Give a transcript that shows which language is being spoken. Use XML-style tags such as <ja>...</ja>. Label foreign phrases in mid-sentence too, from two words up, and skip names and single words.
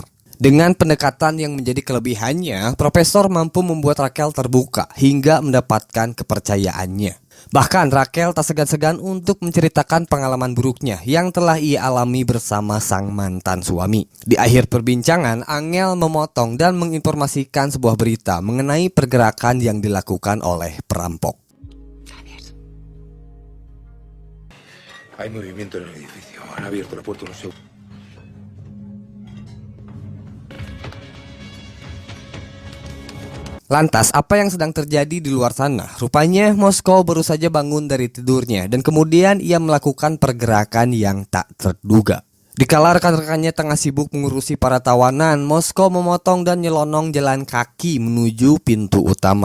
<id>Dengan pendekatan yang menjadi kelebihannya, Profesor mampu membuat Raquel terbuka hingga mendapatkan kepercayaannya. Bahkan Raquel tak segan-segan untuk menceritakan pengalaman buruknya yang telah ia alami bersama sang mantan suami. Di akhir perbincangan, Angel memotong dan menginformasikan sebuah berita mengenai pergerakan yang dilakukan oleh perampok.</id> <es>Hay movimiento en el edificio. Han abierto la puerta unos segundos.</es> <id>Lantas, apa yang sedang terjadi di luar sana? Rupanya Moskow baru saja bangun dari tidurnya dan kemudian ia melakukan pergerakan yang tak terduga. Dikala rekan-rekannya tengah sibuk mengurusi para tawanan, Moskow memotong dan nyelonong jalan kaki menuju pintu utama.</id>